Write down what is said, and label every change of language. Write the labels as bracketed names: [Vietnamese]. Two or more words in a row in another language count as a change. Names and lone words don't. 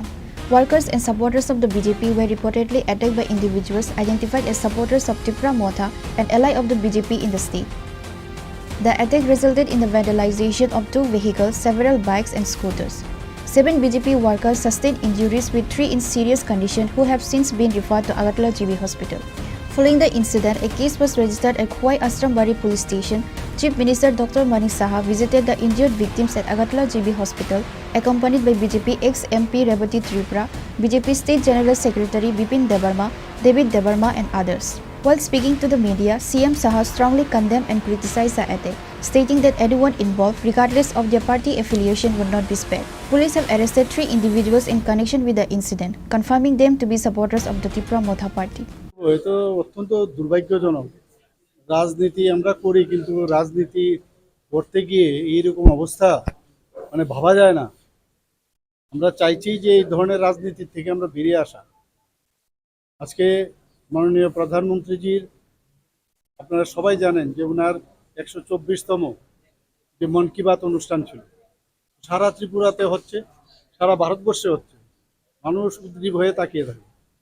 [English] Workers and supporters of the BJP were reportedly attacked by individuals identified as supporters of Tipra Motha, an ally of the BJP in the state. The attack resulted in the vandalization of 2 vehicles, several bikes and scooters. 7 BJP workers sustained injuries with 3 in serious condition who have since been referred to Agartala GB Hospital. Following the incident, a case was registered at Khwai Asrambari Police Station. Chief Minister Dr. Manik Saha visited the injured victims at Agartala GB Hospital, accompanied by BJP ex-MP Hepatitis Tripura, BJP State General Secretary Bipin Debarma, David Debarma and others. While speaking to the media, CM Saha strongly condemned and criticized the attack, stating that anyone involved, regardless of their party affiliation, would not be spared. Police have arrested 3 individuals in connection with the incident, confirming them to be supporters of the Tipra Motha party. [Bangla] এটা অত্যন্ত দুর্ভাগ্যজনক। রাজনীতি আমরা করি, কিন্তু রাজনীতি করতে গিয়ে এইরকম অবস্থা মানে ভাবা যায় না। আমরা চাইছি যে এই ধরনের রাজনীতি থেকে আমরা বেরিয়ে আসা। আজকে মাননীয় প্রধানমন্ত্রীজির, আপনারা সবাই জানেন যে ওনার 124তম যে মন কি বাত অনুষ্ঠান ছিল, সারা ত্রিপুরাতে হচ্ছে, সারা ভারতবর্ষে হচ্ছে, মানুষ উদ্গ্রীব হয়ে তাকিয়ে থাকে।